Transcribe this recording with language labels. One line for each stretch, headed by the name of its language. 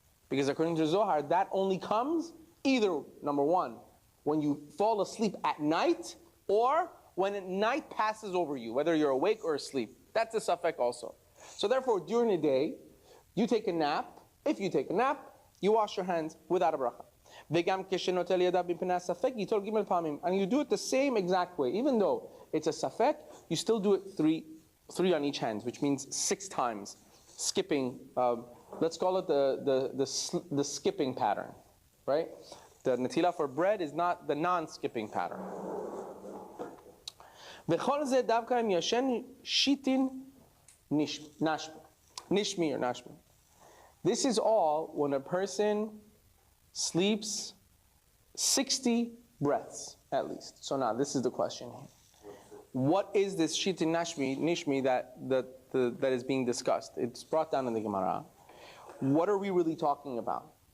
English: Because according to Zohar, that only comes either, number one, when you fall asleep at night, or when night passes over you, whether you're awake or asleep. That's a safek also. So therefore, during the day, you take a nap. If you take a nap, you wash your hands without a bracha.
Hebrew: וגם כשנוטל ידיו מפני הספק, ייטול ג' פעמים.
English: And you do it the same exact way. Even though it's a safek, you still do it three on each hand, which means 6 times. Skipping, let's call it the skipping pattern, right? The netila for bread is not the non-skipping pattern.
Hebrew: וכל זה דווקא אם ישן שיטין nishmi or nashmi.
English: This is all when a person sleeps 60 breaths at least. So now this is the question here. What is this shitin nishmi that is being discussed? It's brought down in the Gemara. What are we really talking about?